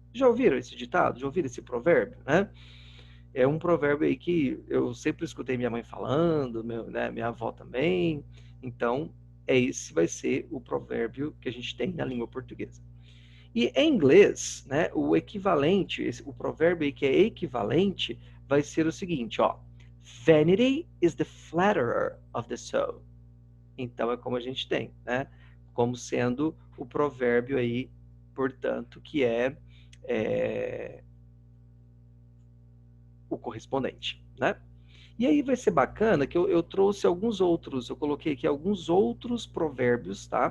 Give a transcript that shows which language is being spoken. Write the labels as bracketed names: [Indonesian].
[Portuguese] Já ouviram esse ditado? Já ouviram esse provérbio, né? É um provérbio aí que eu sempre escutei minha mãe falando, minha avó também. Então, esse vai ser o provérbio que a gente tem na língua portuguesa. E em inglês, né, o equivalente, o provérbio aí que é equivalente, vai ser o seguinte, ó. [English] Vanity is the flatterer of the soul. [Portuguese] Então é como a gente tem, né? Como sendo o provérbio aí, portanto, que é o correspondente, né? E aí vai ser bacana que eu trouxe alguns outros, eu coloquei aqui alguns outros provérbios, tá?